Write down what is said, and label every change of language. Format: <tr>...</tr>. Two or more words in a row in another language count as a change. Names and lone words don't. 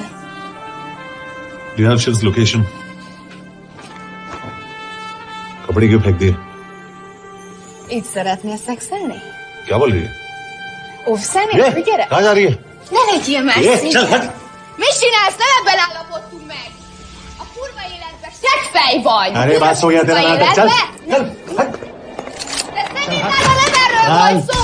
<en>Do you have Shiv's location?</en> <hi>कपड़े क्यों फेंक दिए?</hi> <hu>Így szeretnél szexelni?</hu> <hi>क्या बोल रही है?</hi> <hu>Óvszernél? Gyere!</hu> <hi>कहाँ जा रही है?</hi> <hu>Ne legyél már</hu> <hi>ये,</hi> <hu>szép!</hu> <hi>चल हट!</hi> <hu>Mit csinálsz? Nem ebben állapodtunk meg! A kurva életben seggfej vagy!</hu> <hi>अरे बात हो गया तेरा नाटक, चल! चल!</hi> <hu>Nem erről van szó!</hu>